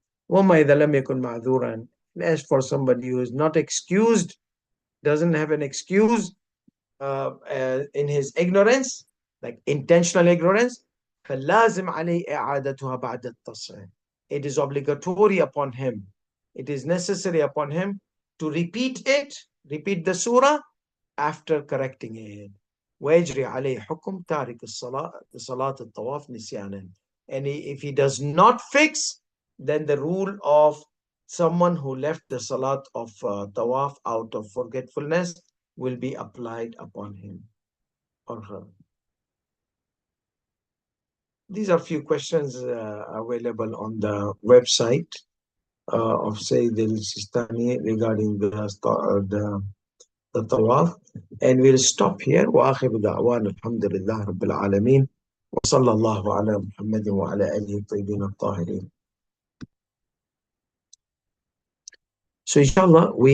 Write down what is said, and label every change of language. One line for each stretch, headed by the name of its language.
Arabic: وما إذا لم يكن معذورا,
English: as for somebody who is not excused, doesn't have an excuse in his ignorance, like intentional ignorance,
Arabic: فلازم عليه إعادتها بعد التصحيح.
English: It is obligatory upon him, it is necessary upon him to repeat the surah after correcting it.
Arabic: ويجري عليه حكم تارك صلاة الطواف نسيانا.
English: And if he does not fix, then the rule of someone who left the salat of tawaf out of forgetfulness will be applied upon him or her. These are few questions available on the website of Sayyid al-Sistani regarding the tawaf. And we'll stop here.
Arabic: وآخر دعوانا الحمد لله رب العالمين وصلى الله على محمد وعلى آله الطيبين الطاهرين.
English: So inshallah, we